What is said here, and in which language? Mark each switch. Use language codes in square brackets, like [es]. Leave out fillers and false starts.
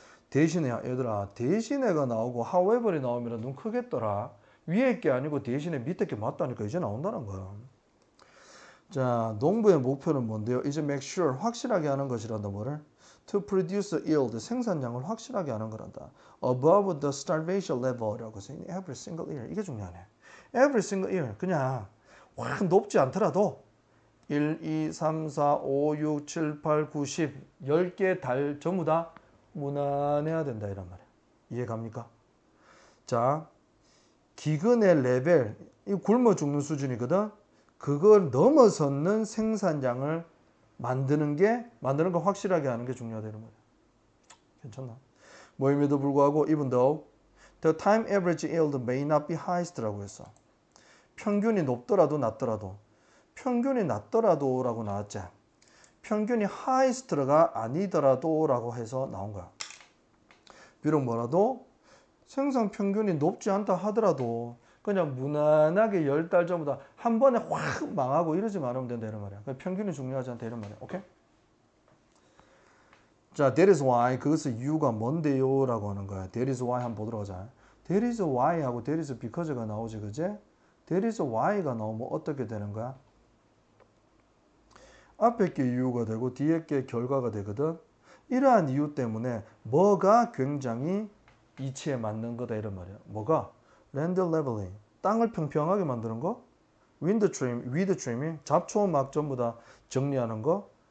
[ko] 대신에 얘들아, 대신에가 나오고 however이 나오면 눈 크겠더라. 위에 게 아니고 대신에 밑에 게 맞다니까 이제 나온다는 거야. 자, 농부의 목표는 뭔데요? 이제 make sure, 확실하게 하는 것이란다. 뭐를? [en] To produce yield, [ko] 생산량을 확실하게 하는 거란다. [en] Above the starvation level [ko] 이라고 해서 [en] every single year. [ko] 이게 중요하네. [en] Every single year. [ko] 그냥 확 높지 않더라도 1, 2, 3, 4, 5, 6, 7, 8, 9, 10 10개 달 전부 다 무난해야 된다 이란 말이야. 이해 갑니까? 자, 기근의 레벨, 이 굶어 죽는 수준이거든. 그걸 넘어서는 생산량을 만드는 거 확실하게 하는 게 중요하다는 거야. 괜찮나? 뭐임에도 불구하고 [en] even though the time average yield may not be highest [ko] 라고 했어. 평균이 높더라도 낮더라도. 평균이 낮더라도라고 나왔지. 평균이 highest가 아니더라도라고 해서 나온 거야. 비록 뭐라도 생산 평균이 높지 않다 하더라도 그냥 무난하게 10달 전부 다 한 번에 확 망하고 이러지 않으면 된다 이런 말이야. 평균이 중요하지 않다 이런 말이야. 오케이? 자, [en] that is why [ko] 그것의 이유가 뭔데요? 라고 하는 거야. [en] that is why [ko] 한번 보도록 하자. that is why 하고 that is because가 나오지, 그지? [en] that is why [ko] 가 나오면 어떻게 되는 거야? 앞에 게 이유가 되고 뒤에 게 결과가 되거든. 이러한 이유 때문에 뭐가 굉장히 이치에 맞는 거다 이런 말이야. 뭐가? land leveling, 땅을 평평하게 만드는 거. wind trimming, 잡초 막 전부 다 정리하는 거.